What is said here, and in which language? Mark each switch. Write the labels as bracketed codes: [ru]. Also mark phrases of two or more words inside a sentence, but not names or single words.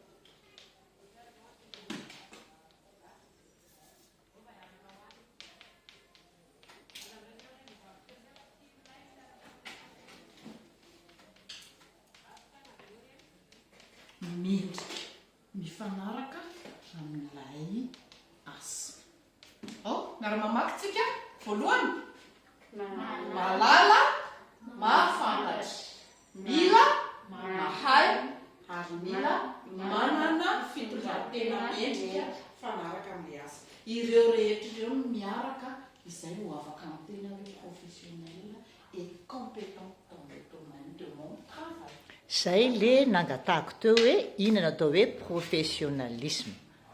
[mg] mendrika mifanaraka amin'ilay asa miara-mamaky tsika voalohany malala mahafantatra mila mahay ary mila manana fitondran-tena mendrika fanaraka amin'ilay asa ireo rehetra ireo miaraka izay ho afaka amin'ny tena hoe [fr] professionnel et compétent dans le domaine de mon travail [mg] zay le nangatahako teo hoe inona atao hoe professionnalisme